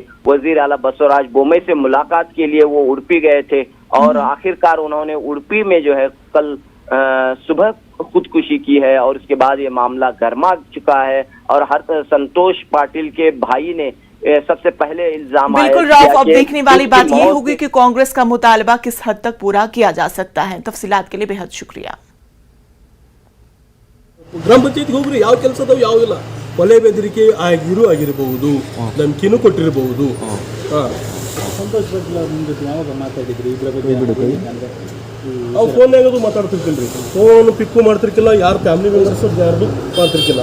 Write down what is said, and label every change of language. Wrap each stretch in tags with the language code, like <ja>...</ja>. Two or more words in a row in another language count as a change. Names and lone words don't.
<ur>وزیر اعلیٰ بسوراج بومئی سے ملاقات کے لیے وہ اڈپی گئے تھے اور آخرکار انہوں نے اڈپی میں جو ہے کل صبح خودکشی کی ہے اور اس کے بعد یہ معاملہ گرما چکا ہے اور ہر سنتوش پاٹل کے بھائی نے سب سے پہلے الزام بالکل راؤ، اب دیکھنے والی بات یہ ہوگی کہ کانگریس کا مطالبہ کس حد تک پورا کیا جا سکتا ہے. تفصیلات کے لیے بے حد شکریہ.</ur> <kn>ಗ್ರಾಮ ಪಂಚಾಯತ್ಗೆ ಹೋಗ್ರಿ, ಯಾವ ಕೆಲಸ ಅದಾವ ಯಾವುದಿಲ್ಲ, ಕೊಲೆ ಬೆದರಿಕೆ ಆಗಿರಬಹುದು, ಧಮಕಿನೂ ಕೊಟ್ಟಿರಬಹುದು, ಸಂತೋಷ್ ಪಾಟೀಲ್ ಅವ್ರ ನಿಮ್ಮ ಜೊತೆ ಯಾವಾಗ ಮಾತಾಡಿದ್ರಿ ಇದ್ರ ಬಗ್ಗೆ? ಅವ್ರು ಫೋನ್ನಾಗದು ಮಾತಾಡ್ತಿರ್ಕಿಲ್ಲ ರೀ, ಫೋನ್ ಪಿಕ್ಕು ಮಾಡ್ತಿರ್ಕಿಲ್ಲ, ಯಾರು</kn> <en>family members</en> <kn>ಯಾರು ಮಾಡ್ತಿರ್ಕಿಲ್ಲ.</kn>